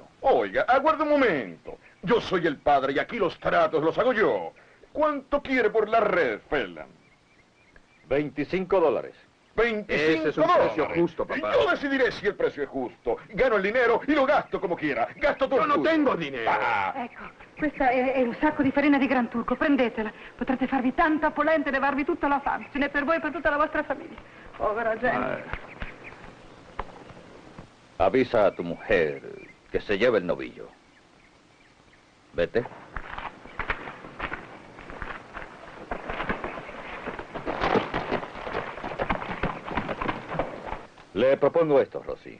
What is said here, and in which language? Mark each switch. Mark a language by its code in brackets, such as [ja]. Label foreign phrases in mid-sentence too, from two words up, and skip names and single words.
[es] Oiga, aguarde un momento. Yo soy el padre y aquí los tratos los hago yo. ¿Cuánto quiere por la red, Phelan? $25. 25 Ese es un dólares. precio justo, papá. Yo decidiré si el precio es justo. Gano el dinero y lo gasto como quiera. Gasto todo. Yo no suyo. tengo dinero. Ah, [it] Ecco, questa è un sacco di farina di Gran Turco, prendetela. Potrete farvi tanta polenta e levarvi tutta la fame. Ce n'è per voi e per tutta la vostra famiglia. Povera gente. [es] Avisa a tu mujer que se lleve el novillo. Vete. Le propongo esto, Rossi.